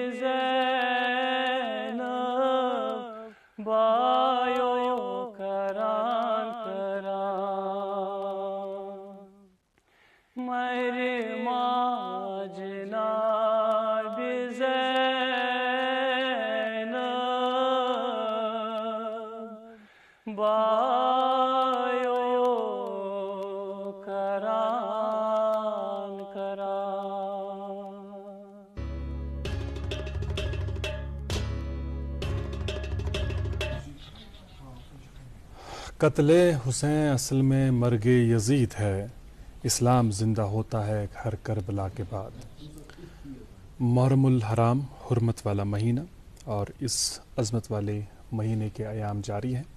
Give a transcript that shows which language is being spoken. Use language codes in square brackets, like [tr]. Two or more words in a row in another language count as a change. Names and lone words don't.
[ks] زینب بایو کران کران مرِ ماجہِ ناوِ زینب بایو کران کران [ur] قتل حسین اصل میں مرگ یزید ہے، اسلام زندہ ہوتا ہے ہر کربلا کے بعد۔ محرم الحرام حرمت والا مہینہ اور اس عظمت والے مہینے کے ایام جاری ہیں۔